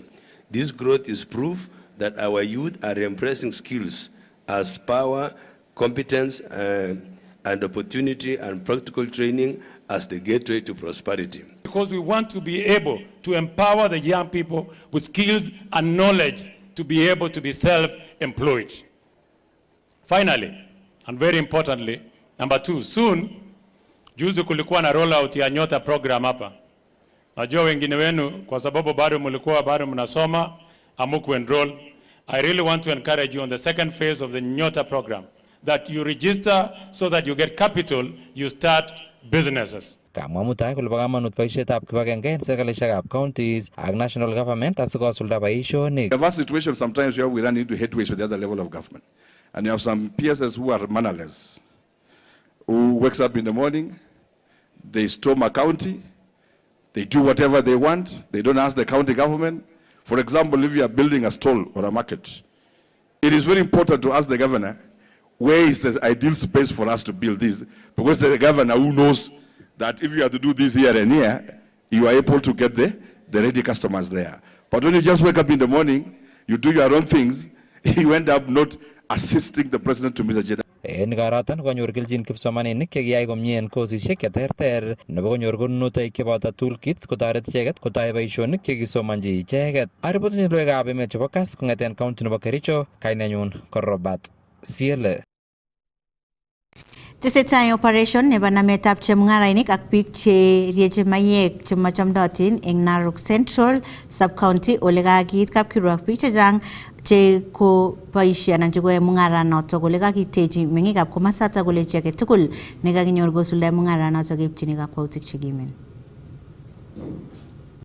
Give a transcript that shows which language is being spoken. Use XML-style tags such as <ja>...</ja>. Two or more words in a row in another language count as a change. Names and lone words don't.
<en>This growth is proof that our youth are embracing skills as power, competence, and opportunity, and practical training as the gateway to prosperity. Because we want to be able to empower the young people with skills and knowledge to be able to be self-employed. Finally, and very importantly, number 2, soon,</en> <sw>juzi kulikuwa na rollout ya Nyota program hapa. Najua wengine wenu kwa sababu bado mnasoma, amuku enroll.</sw> <en>I really want to encourage you on the second phase of the Nyota program, that you register so that you get capital, you start businesses.</en> <kln>Kamwa Mutai kole bo kamanut boisietab kibagenge en serikalishekab counties ak</kln> <en>national government</en> <kln>asikosulda boisionik.</kln> <en>We have a situation sometimes where we run into headways with the other level of government. And you have some PSS who are mannerless, who wakes up in the morning, they storm a county, they do whatever they want, they don't ask the county government. For example, if you are building a stall or a market, it is very important to ask the governor, where is the ideal space for us to build this? Because the governor who knows that if you have to do this here and here, you are able to get the ready customers there. But when you just wake up in the morning, you do your own things, you end up not assisting the president to Mr. Jeddah.</en> <kln>En karatan konyor kelchin kipsomaninik chekiyai komie en kosisiek cheterter nebo konyor konunotoik cheboto toolkits kotoret icheket kotai boisionik chekisomanji icheket. Aripotini logoiwekab emet chebo Kass kong'eten county nebo Kericho, kainenyun ko Robert Siele. Tesetai operation nebo nametab chemung'arainik ak biik che rieche mayek chemachomdotin eng Narok Central Sub-County ole kakiit kapkirwok biik chechang che ko boisie anan che koyoe mung'aranoto kole kakitechi meng'ikab komasata kole chi age tugul nekakinyor kosuldae mung'aranoto keipchini kakwautik chekimen.</kln>